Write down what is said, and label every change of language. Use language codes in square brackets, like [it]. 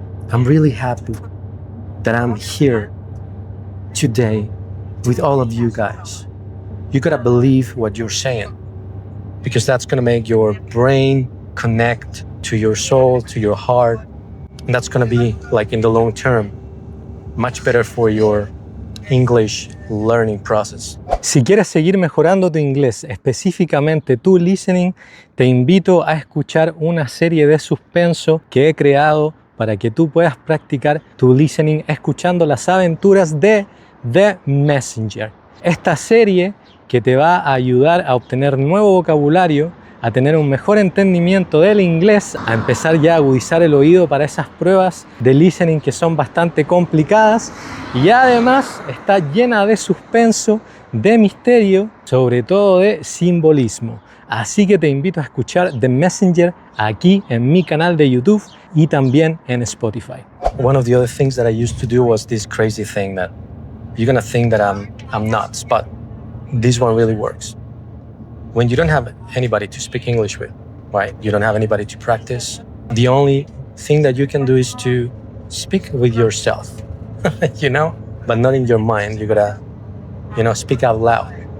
[en] I'm really happy that I'm here today with all of you guys. You gotta believe what you're saying, because that's gonna make your brain connect to your soul, to your heart. And that's gonna be, like, in the long term, much better for your English learning process. [es] Si quieres seguir mejorando tu inglés, específicamente tu listening, te invito a escuchar una serie de suspenso que he creado para que tú puedas practicar tu listening escuchando las aventuras de The Messenger. Esta serie que te va a ayudar a obtener nuevo vocabulario, a tener un mejor entendimiento del inglés, a empezar ya a agudizar el oído para esas pruebas de listening que son bastante complicadas, y además está llena de suspenso, de misterio, sobre todo de simbolismo. Así que te invito a escuchar The Messenger aquí en mi canal de YouTube y también en Spotify. [en] One of the other things that I used to do was this crazy thing that you're gonna think that I'm nuts, but this one really works. When you don't have anybody to speak English with, right? You don't have anybody to practice. The only thing that you can do is to speak with yourself, but not in your mind. You gotta, speak out loud.